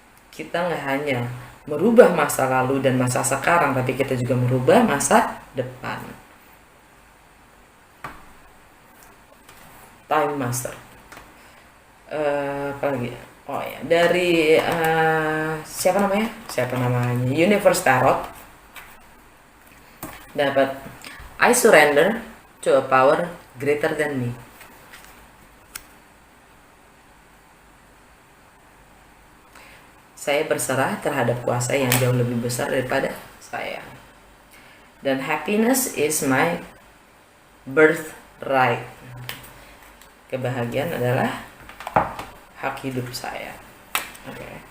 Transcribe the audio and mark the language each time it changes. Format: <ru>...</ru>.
<id>Kita nggak hanya merubah masa lalu dan masa sekarang, tapi kita juga merubah masa depan. Time Master. Apa lagi? Oh ya, dari siapa namanya?</id> <en>Universe Tarot. Dapat I surrender to a power greater than me.</en> <id>Saya berserah terhadap kuasa yang jauh lebih besar daripada saya.</id> <en>Dan happiness is my birthright.</en> <id>Kebahagiaan adalah hak hidup saya. Oke.</id>